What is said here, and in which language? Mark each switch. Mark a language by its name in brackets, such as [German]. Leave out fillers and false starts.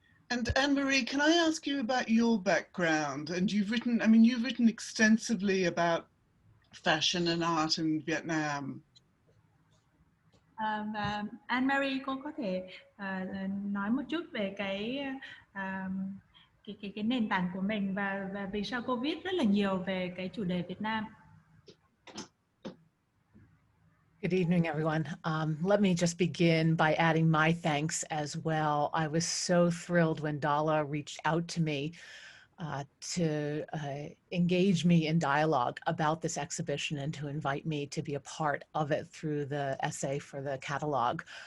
[English] And Ann Marie, can I ask you about your background? And you've written extensively about fashion and art in Vietnam. [Vietnamese] Và Ann Marie, cô có thể nói một chút về cái nền tảng của mình, và vì sao cô viết rất là nhiều về cái chủ đề Việt Nam. [English] Good evening, everyone. Let me just begin by adding my thanks as well. I was so thrilled when Dolla reached out to me to engage me in dialogue about this exhibition and to invite me to be a part of it through the essay for the catalog.